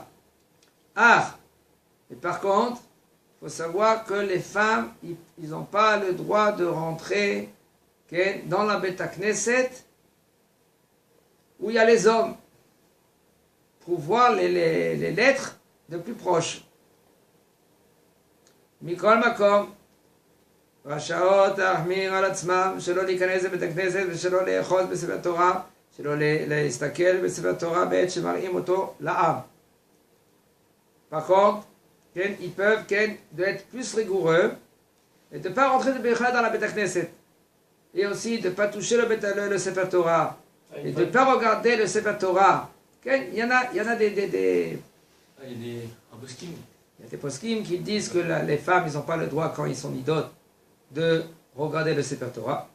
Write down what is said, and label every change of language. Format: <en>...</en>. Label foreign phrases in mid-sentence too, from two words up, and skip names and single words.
<fr>Ah, et par contre, il faut savoir que les femmes, ils n'ont pas le droit de rentrer dans la</fr> <he>בית כנסת</he> <fr>où il y a les hommes pour voir les lettres de plus proche.</fr> <he>מכל מקום, רשאות להחמיר על עצמם שלא להיכנס לבית הכנסת ושלא לאחוז בספר תורה, שלא להסתכל בספר תורה בעת שמראים אותו לעם.</he> <fr>Par contre, ils peuvent être plus rigoureux et de ne pas rentrer dans la</fr> <he>בית כנסת.</he> <fr>Et aussi de ne pas toucher le</fr> <he>ספר תורה.</he> <fr>Et de ne pas regarder le</fr> <he>ספר תורה.</he> <fr>Il y en a des poskim qui disent que les femmes, ils n'ont pas le droit, quand ils sont nidotes, de regarder le</fr> <he>ספר תורה.</he>